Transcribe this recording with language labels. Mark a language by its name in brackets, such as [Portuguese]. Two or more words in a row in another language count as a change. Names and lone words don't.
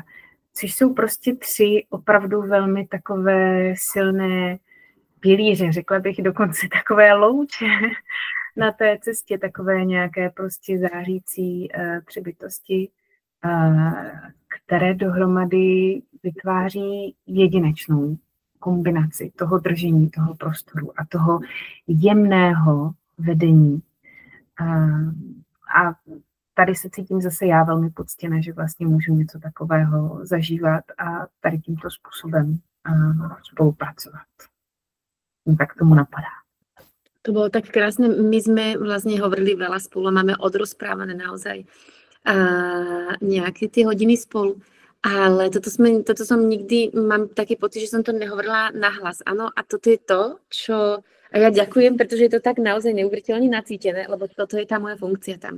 [Czech] Což jsou prostě 3 opravdu velmi takové silné pilíře, řekla bych dokonce takové louče na té cestě, takové nějaké prostě zářící přibytosti, které dohromady vytváří jedinečnou kombinaci toho držení, toho prostoru a toho jemného vedení. A tady se cítím zase já velmi poctěna, že vlastně můžu něco takového zažívat a tady tímto způsobem spolupracovat. Tak tomu napadá. [Slovak] To bolo tak krásne. My sme vlastne hovorili veľa spolu, máme odrozprávané naozaj nejaké tie hodiny spolu. Ale toto som nikdy, mám taký pocit, že som to nehovorila nahlas. Áno, a toto je to, čo... A ja ďakujem, pretože je to tak naozaj neuveriteľne nacítené, lebo toto je tá moja funkcia tam.